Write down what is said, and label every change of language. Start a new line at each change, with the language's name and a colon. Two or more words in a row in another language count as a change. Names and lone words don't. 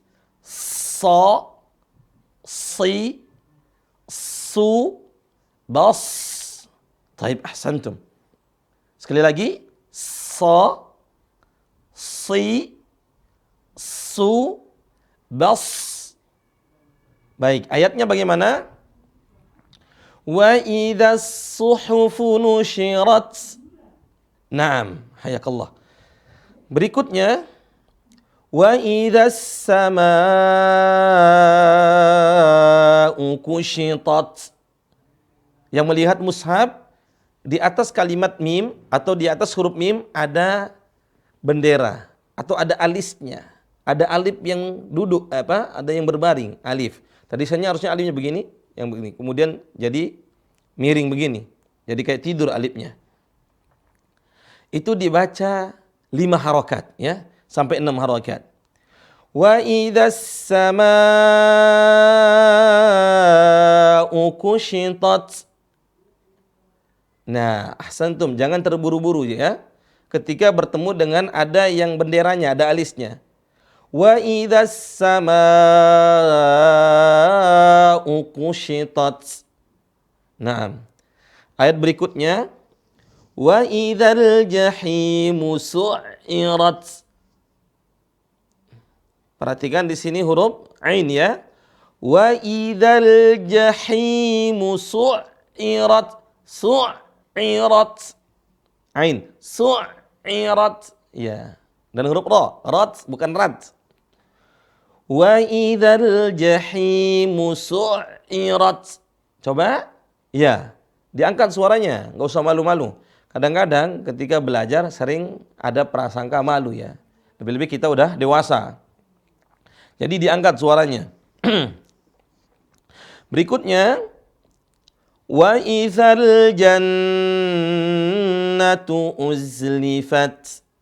Arabic: Sa, si, su, bas. طيب أحسنتم.
Indonesian: Sekali lagi. Sa, si, su, bas. Baik, ayatnya bagaimana?
Arabic: وإذا الصحف نشرت. نعم حياك الله.
Indonesian: Berikutnya,
Arabic: وإذا السماء كشطت.
Indonesian: Yang melihat mushaf, di atas kalimat mim atau di atas huruf mim ada bendera atau ada alisnya. Ada alif yang duduk, ada yang berbaring, alif. Tadi harusnya alifnya begini, yang begini. Kemudian jadi miring begini. Jadi kayak tidur alifnya. Itu dibaca 5 harokat, ya, sampai 6 harokat.
Arabic: وإذا السماء كشطت.
Indonesian: Nah, ahsantum, jangan terburu-buru ya. Ketika bertemu dengan ada yang benderanya, ada alisnya.
Arabic: وإذا السماء كشطت.
Indonesian: Nah, ayat berikutnya
Arabic: وإذا الجحيم سعرت.
Indonesian: Perhatikan di sini huruf ain ya.
Arabic: وإذا الجحيم سعرت. سعرت عين.
Indonesian: Su'irat. Ya. Dan huruf ra. Rat bukan rad.
Arabic: وإذا الجحيم سعرت.
Indonesian: Coba. Ya. Diangkat suaranya. Nggak usah malu-malu. Kadang-kadang ketika belajar sering ada prasangka malu ya. Lebih-lebih kita udah dewasa. Jadi diangkat suaranya. Berikutnya
Arabic: وإذا الجنة أزلفت.